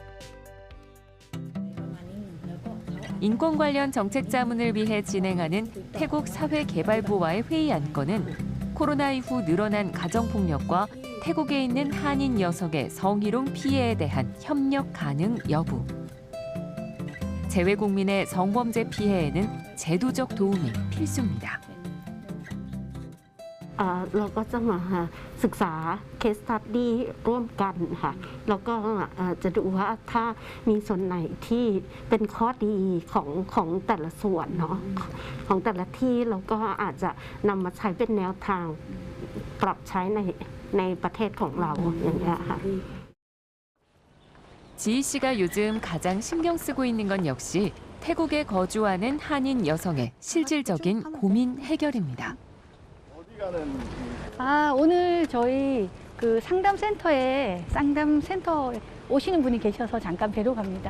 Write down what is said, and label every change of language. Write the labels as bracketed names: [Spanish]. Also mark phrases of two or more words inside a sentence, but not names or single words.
[Korean] 인권 관련 정책 자문을 위해 진행하는 태국 사회개발부와의 회의 안건은 코로나 이후 늘어난 가정폭력과 태국에 있는 한인 여성의 성희롱 피해에 대한 협력 가능 여부. 재외국민의 성범죄 피해에는 제도적 도움이 필수입니다. [Thai] เราก็จะมาศึกษา [English] case study [Thai] ร่วมกันค่ะแล้วก็จะดูว่าถ้ามีส่วนไหนที่เป็นข้อดีของแต่ละส่วนเนาะของแต่ละที่เราก็อาจจะนำมาใช้เป็นแนวทางปรับใช้ในประเทศของเราอย่างเงี้ยค่ะ [Korean] 지희 씨가 요즘 가장 신경 쓰고 있는 건 역시 태국에 거주하는 한인 여성의 실질적인 고민 해결입니다. 오늘 저희 그 상담센터에 오시는 분이 계셔서 잠깐 뵈러 갑니다.